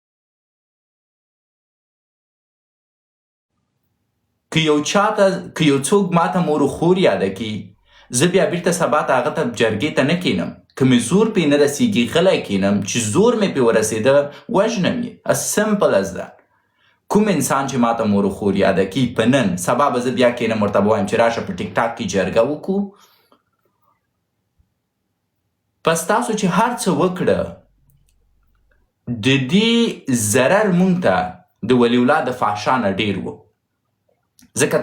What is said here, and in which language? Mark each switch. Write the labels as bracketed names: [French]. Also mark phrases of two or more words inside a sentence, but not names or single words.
[Pashto] که یو څوک ماته مور و خور یاده کړي، زه بیا بیرته سبا ته هغه ته جرګې ته نه کینم، که مې زور پې نه رسیږي غلی کینم، چې زور مې پې ورسېده وژنم یې. [English] as simple as that. [Pashto] کوم انسان چې ماته مور و خور یاده کړي په نن سبا به زه بیا کینم ورته به وایم چې راشه په ټیک ټاک کې جرګه وکړو. پس تاسو چې هر څه وکړه د دې ضرر مونږ ته د ولی الله د فحشا نه ډېر و، ځکه